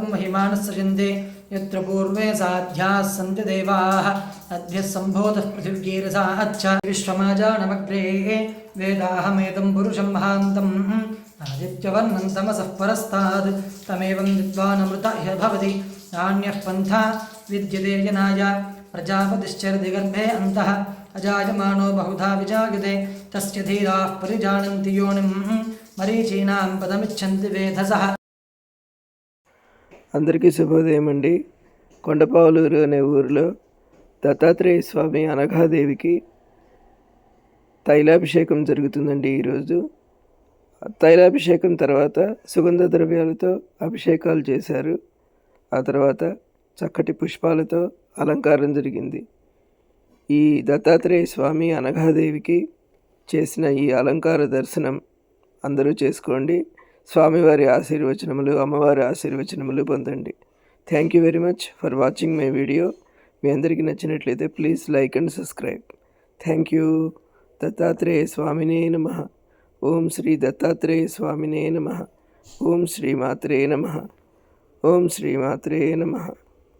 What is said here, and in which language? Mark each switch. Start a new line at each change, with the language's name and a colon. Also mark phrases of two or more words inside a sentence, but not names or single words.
Sanskrit: महिमानः सृजन्ते यत्र पूर्वे साध्याः सन्ति देवाः अद्भ्यः सम्भूतः पृथिव्यैरसा अच्छ विश्वमाजानमग्रे वेदाहमेदं पुरुषं महान्तम् आदित्यवर्णं तमसः परस्ताद् तमेवं विद्वानमृत इह भवति नान्यः पन्था विद्यते जनाय प्रजापतिश्चरति गर्भे अन्तः अजायमानो बहुधा विजायते तस्य धीराः परिजानन्ति योनिं मरीचीनां पदमिच्छन्ति वेधसः.
Telugu: అందరికీ శుభోదయం అండి. కొండపావులూరు అనే ఊరిలో దత్తాత్రేయ స్వామి అనఘాదేవికి తైలాభిషేకం జరుగుతుందండి ఈరోజు. తైలాభిషేకం తర్వాత సుగంధ ద్రవ్యాలతో అభిషేకాలు చేశారు. ఆ తర్వాత చక్కటి పుష్పాలతో అలంకారం జరిగింది. ఈ దత్తాత్రేయ స్వామి అనఘాదేవికి చేసిన ఈ అలంకార దర్శనం అందరూ చేసుకోండి. స్వామివారి ఆశీర్వచనములు, అమ్మవారి ఆశీర్వచనములు పొందండి.
English: Thank you very much for watching my video.
Telugu: మీ అందరికీ నచ్చినట్లయితే
English: please like and subscribe. Thank you.
Sanskrit: దత్తాత్రేయ స్వామినే నమః. ఓం శ్రీ దత్తాత్రేయ స్వామినే నమః. ఓం శ్రీ మాత్రే నమః. ఓం శ్రీ మాత్రే నమః.